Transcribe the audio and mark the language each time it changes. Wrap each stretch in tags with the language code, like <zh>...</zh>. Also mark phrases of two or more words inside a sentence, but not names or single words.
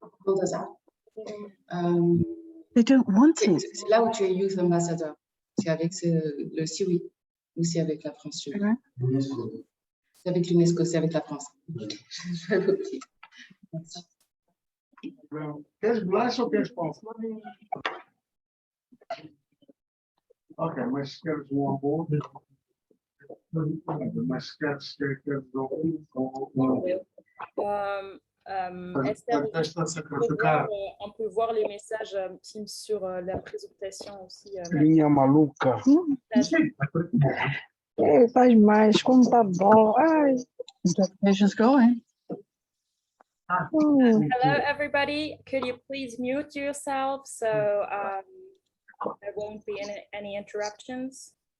<en>They don't want it.</en> <fr>C'est là où tu es</fr> <en>youth ambassador.</en> <fr>C'est avec le CIWI ou c'est avec la France? C'est avec l'UNESCO, c'est avec la France. Merci.</fr> <pt>Queres bolacha ou queres pão? Ok, mas se queres um hambúrguer, mas se queres</pt> <fr>Esther, on peut voir les messages Teams sur la présentation aussi.</fr> <pt>Linha maluca. Faz mais, como tá bom. Ai.</pt> <en>Just going. Hello, everybody. Could you please mute yourself so there won't be any interruptions?</en>